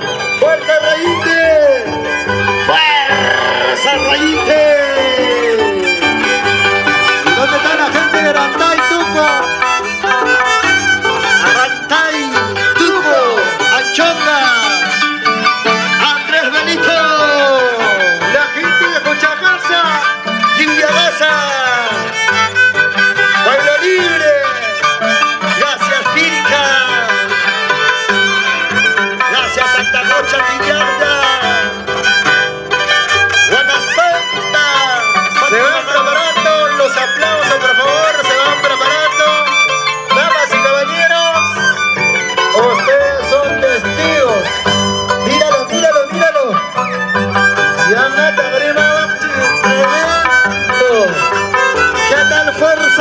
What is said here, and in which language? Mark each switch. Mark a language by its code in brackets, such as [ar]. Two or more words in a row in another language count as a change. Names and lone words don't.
[es] ¡Fuerza, Rayinte! ¡Fuerza, Rayinte! ¿Y dónde está la gente de Rantay, Tuco? Arantay, Tuco, Anchonga, Andrés Benito, La gente de Cochacasa. Yuyagasa, Pueblo Libre, gracias Pirca, gracias Santa Rocha Tiñarda, Guanaspanta, Se van preparando los aplausos, por favor, se van preparando. Damas y caballeros, ustedes son testigos. míralo, míralo, míralo. Ya nada, Tremendo. ¿Qué tal fuerza?